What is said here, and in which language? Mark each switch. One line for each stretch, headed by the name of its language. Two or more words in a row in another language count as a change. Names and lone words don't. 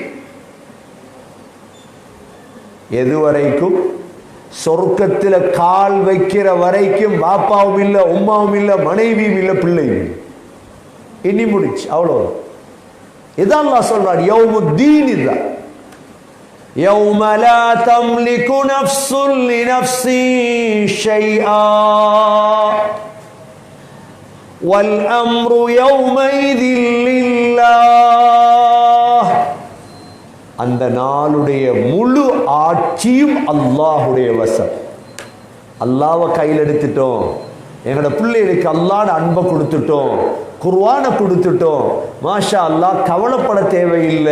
Tamil: எதுவரைக்கும்? சொர்க்கத்தில் கால் வைக்கிற வரைக்கும் வாப்பாவும் இல்லை, உம்மாவும் இல்லை, மனைவியும் இல்லை, பிள்ளையும். இனி முடிச்சு, அவ்வளோ. இதான் அல்லாஹ் சொல்றார், யௌமுத்தீன்.
Arabic: இதுதான் يوم لا تملك نفس لنفس شيئا والأمر يومئذ لله.
Tamil: அந்த நாளுடைய முழு ஆட்சியும் அல்லாஹ்வுடைய வசம். அல்லாஹ்வை கையில் எடுத்துட்டோம், எங்களோட பிள்ளைகளுக்கு அல்லாஹ்வோட அன்பை கொடுத்துட்டோம், குர்ஆனை கொடுத்துட்டோம்,
Arabic: ما شاء الله,
Tamil: கவலைப்பட தேவையில்லை.